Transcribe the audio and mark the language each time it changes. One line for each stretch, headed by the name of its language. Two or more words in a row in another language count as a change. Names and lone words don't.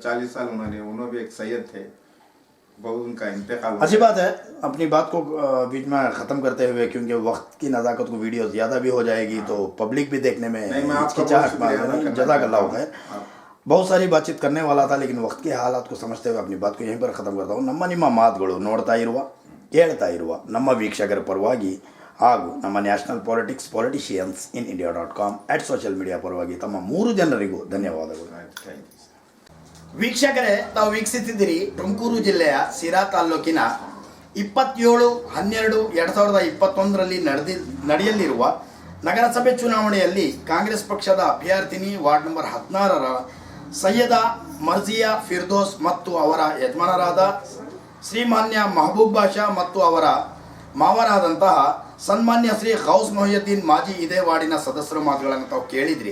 Hindi: 40 साल उन्होंने भी एक सैयद थे, बहुत उनका इंतकाल हो अच्छी गया। बात है। अपनी बात को बीच में ख़त्म करते हुए, क्योंकि वक्त की नज़ाकत को वीडियो ज़्यादा भी हो जाएगी तो पब्लिक भी देखने में नहीं, मैं आपका बहुत हिचकिचाहट शुक्रिया अदा मांगेगी। करना जज़ाकल्लाह चाहता हूँ। खैर। बहुत सारी बातचीत करने वाला था, लेकिन वक्त के हालात को समझते हुए अपनी बात को यहीं पर ख़त्म करता हूँ।
Kannada: ನಿಮ್ಮ ಮಾತುಗಳು ನೋಡ್ತಾ ಇರುವ, ಕೇಳ್ತಾ ಇರುವ ನಮ್ಮ ವೀಕ್ಷಕರ ಪರವಾಗಿ ಹಾಗೂ ನಮ್ಮ ನ್ಯಾಷನಲ್ ಪೊಲಿಟಿಷಿಯನ್ಸ್ ಇನ್ ಇಂಡಿಯಾ.com @
English: social media
Kannada: ಪರವಾಗಿ ತಮ್ಮ 3 ಜನರಿಗೂ ಧನ್ಯವಾದಗಳು.
English: Thank you.
Kannada: ವೀಕ್ಷಕರೇ, ತಾವು ವೀಕ್ಷಿಸಿದ್ದೀರಿ ತುಮಕೂರು ಜಿಲ್ಲೆಯ ಸಿರಾ ತಾಲ್ಲೂಕಿನ 27/12/2021 ನಡೆಯಲಿರುವ ನಗರಸಭೆ ಚುನಾವಣೆಯಲ್ಲಿ ಕಾಂಗ್ರೆಸ್ ಪಕ್ಷದ ಅಭ್ಯರ್ಥಿನಿ ವಾರ್ಡ್ ನಂಬರ್ 16ರ ಸೈಯದಾ ಮರ್ಜಿಯಾ ಫಿರ್ದೋಸ್ ಮತ್ತು ಅವರ ಯಜಮಾನರಾದ ಶ್ರೀಮಾನ್ಯ ಮಹಬೂಬ್ ಬಾಷಾ ಮತ್ತು ಅವರ ಮಾವರಾದಂತಹ ಸನ್ಮಾನ್ಯ ಶ್ರೀ ಗೌಸ್ ಮೊಹಿಯುದ್ದೀನ್ ಮಾಜಿ ಇದೇ ವಾರ್ಡಿನ ಸದಸ್ಯರ ಮಾತುಗಳನ್ನು ತಾವು ಕೇಳಿದ್ರಿ.